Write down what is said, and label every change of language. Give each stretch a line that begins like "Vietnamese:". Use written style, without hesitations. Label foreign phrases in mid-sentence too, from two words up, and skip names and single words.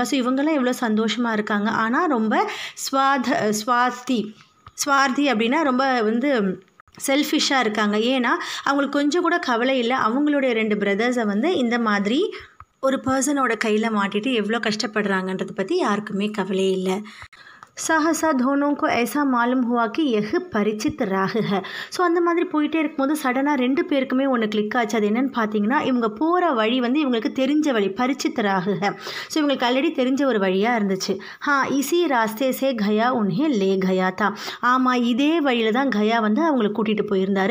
Tamil: ஸோ இவங்கெல்லாம் எவ்வளோ சந்தோஷமாக இருக்காங்க. ஆனால் ரொம்ப ஸ்வார்த்தி அப்படின்னா ரொம்ப வந்து செல்ஃபிஷாக இருக்காங்க. ஏன்னா அவங்களுக்கு கொஞ்சம் கூட கவலை இல்லை, அவங்களுடைய 2 பிரதர்ஸை வந்து இந்த மாதிரி ஒரு பர்சனோட கையில் மாட்டிட்டு எவ்வளோ கஷ்டப்படுறாங்கன்றதை பற்றி யாருக்குமே கவலையே இல்லை.
Hindi: सहसा दोनों को ऐसा मालूम हुआ कि यह परिचित राह है.
Tamil: ஸோ அந்த மாதிரி போயிட்டே இருக்கும்போது சடனாக 2 பேருக்குமே ஒன்று கிளிக் ஆச்சு. அது என்னென்னு பார்த்தீங்கன்னா, இவங்க போகிற வழி வந்து இவங்களுக்கு தெரிஞ்ச வழி,
Hindi: परिचित राह.
Tamil: ஸோ இவங்களுக்கு ஆல்ரெடி தெரிஞ்ச ஒரு வழியாக இருந்துச்சு.
Hindi: इसी रास्ते से गया उन्हें ले गया था.
Tamil: ஆமாம், இதே வழியில் தான் கயா வந்து அவங்களை கூட்டிகிட்டு போயிருந்தார்.